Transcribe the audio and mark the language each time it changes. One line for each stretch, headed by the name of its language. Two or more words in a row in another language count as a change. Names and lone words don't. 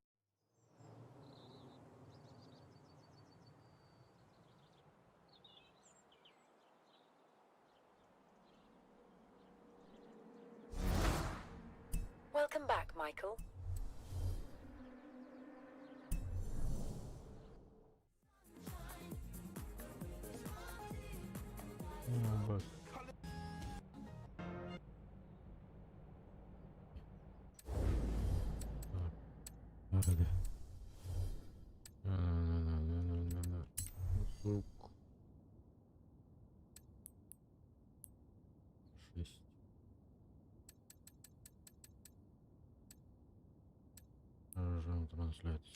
English: Welcome back, Michael.
Turkish: Bak. Nerede?
Russian: Звук 6. Режим трансляции.